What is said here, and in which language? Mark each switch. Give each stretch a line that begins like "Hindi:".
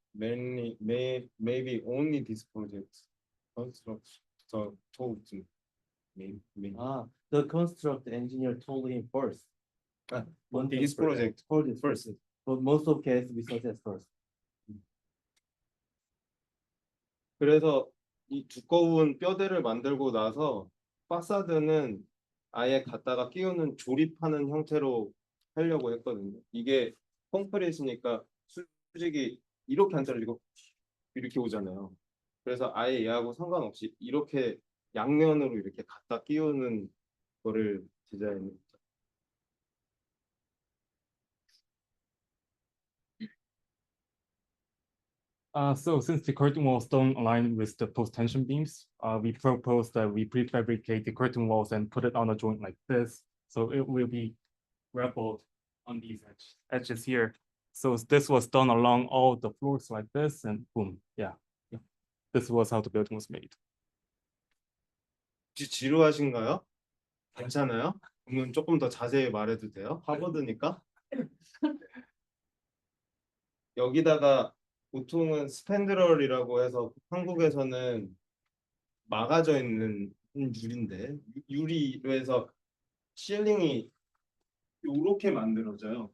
English: Maybe only this project construct told me. Maybe. The construct engineer told him first. This project first. But most of cases we suggest first.
Korean: 그래서 이 두꺼운 뼈대를 만들고 나서 파사드는 아예 갖다가 끼우는 조립하는 형태로 하려고 했거든요. 이게 콘크리트니까 수직이 이렇게 안 자르고 이렇게 오잖아요. 그래서 아예 얘하고 상관없이 이렇게 양면으로 이렇게 갖다 끼우는 거를 디자인했죠.
English: So since the curtain walls don't align with the post-tension beams, we propose that we prefabricate the curtain walls and put it on a joint like this. So it will be rappelled on these edges here. So this was done along all the floors like this, and boom, yeah. This was how the building was made.
Korean: 혹시 지루하신가요? 괜찮아요? 그러면 조금 더 자세히 말해도 돼요? 하버드니까. 여기다가 보통은 스팬드럴이라고 해서 한국에서는 막아져 있는 유리인데 유리로 해서 실링이 이렇게 만들어져요.